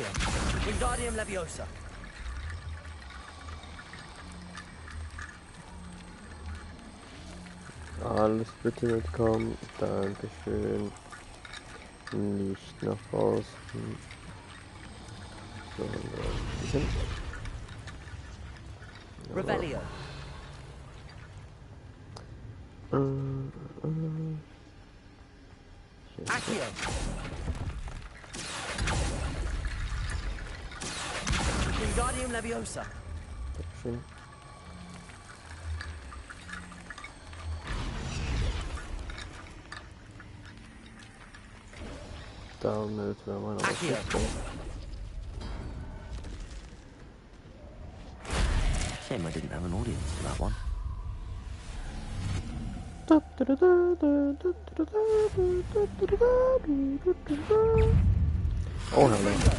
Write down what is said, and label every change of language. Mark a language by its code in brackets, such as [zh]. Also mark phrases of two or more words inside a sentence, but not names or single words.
[de] Wingardium Leviosa. Alles bitte mitkommen. Dankeschön. Nicht nach draußen. Sondern hin. Revelio. Accio. Wingardium Leviosa. Dankeschön. Damit wäre meine Ausrüstung. [en] Shame I didn't have an audience for that one. Oh, hello.